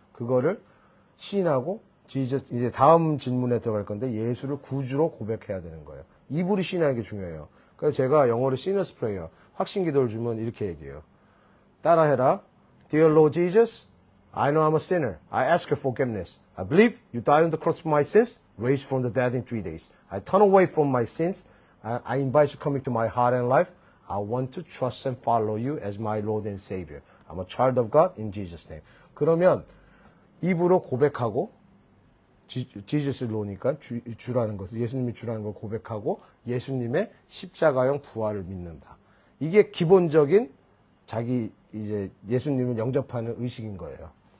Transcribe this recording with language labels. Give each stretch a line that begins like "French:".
Korean: 그거를 시인하고 Jesus, 이제 다음 질문에 들어갈 건데 예수를 구주로 고백해야 되는 거예요. 입으로 시인하는 게 중요해요. 그래서 제가 영어로 sinner's prayer, 확신 기도를 주면 이렇게 얘기해요. 따라해라.
English: Dear Lord Jesus, I know I'm a sinner. I ask your forgiveness. I believe you died on the cross for my sins, raised from the dead in 3 days. I turn away from my sins. I invite you coming to my heart and life. I want to trust and follow you as my Lord and Savior. I'm a child of God in Jesus' name.
Korean: 그러면 입으로 고백하고 지저스를 놓으니까 주라는 것을, 예수님이 주라는 걸 고백하고 예수님의 십자가형 부활을 믿는다. 이게 기본적인 자기 이제 예수님을 영접하는 의식인 거예요.